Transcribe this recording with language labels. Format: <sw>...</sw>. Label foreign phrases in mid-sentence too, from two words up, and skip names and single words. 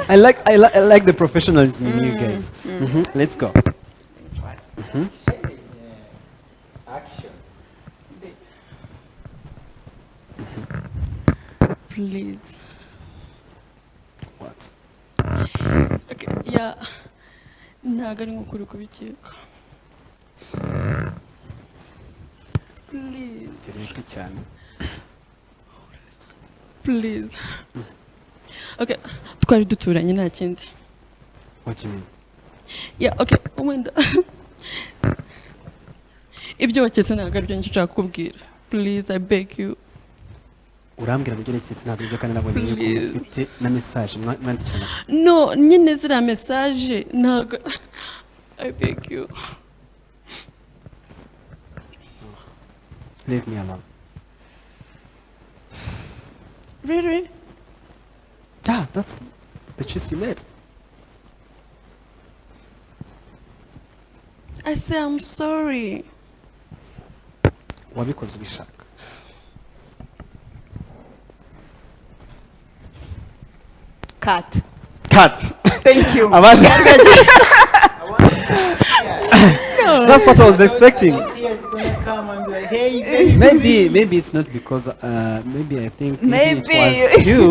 <en>I like the professionalism in you guys. Let's go. Action. Please. What? Okay, yeah.</en> <rw>Ntabwo ari nk'ukuri kubikeka.</rw> <en>Please.</en> <rw>Kirishwe cyane.</rw> <en>Please.</en> <rw>Okay, twari duturanye nta kindi.</rw> <en>What do you mean? Yeah, okay, wenda.</en> <rw>Ibyo waketse ntabwo aribyo nshaka kukubwira.</rw> <en>Please, I beg you.</en> <rw>Urambwira ngo ugere cyitse ntabwo ibyo kandi nabonye ko ufite na message mwandikirana. No, nyine ziriya message ntabwo.</rw> <en>I beg you. Leave me alone. Really? Yeah, that's the choice you made. I say I'm sorry.</en> <rw>Wabikoze ubishaka.</rw> <en>Cut. Thank you. No. That's what I was expecting. Tears gonna come and be like, hey, Maybe it's not because maybe I think maybe it was you.</en>